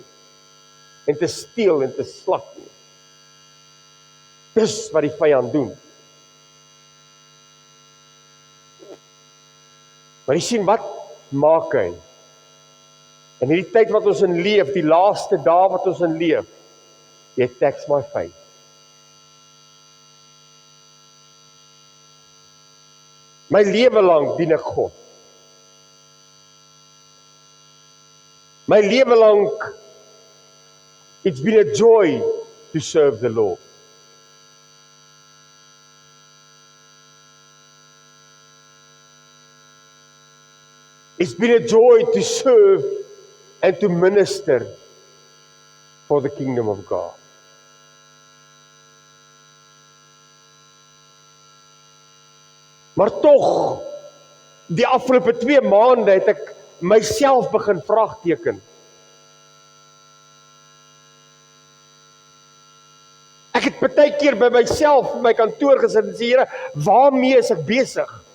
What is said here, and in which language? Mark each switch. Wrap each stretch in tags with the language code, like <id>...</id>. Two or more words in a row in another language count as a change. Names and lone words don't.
<af>En te steel en te slag nie. Dis wat die vyand doen. Maar jy sien, wat maak hy? In hierdie tyd wat ons in leef, die laaste dae wat ons in leef,</af> <en>he attacks my faith.</en> <af>My lewe lang dien ek God. My lewe lang,</af> <en>it's been a joy to serve the Lord. It's been a joy to serve and to minister for the kingdom of God.</en> <af>Maar tog, die afgelope 2 maande het ek myself begin vraagteken. Ek het baie keer by myself in my kantoor gesit en sê, Here, waarmee is ek besig?</af>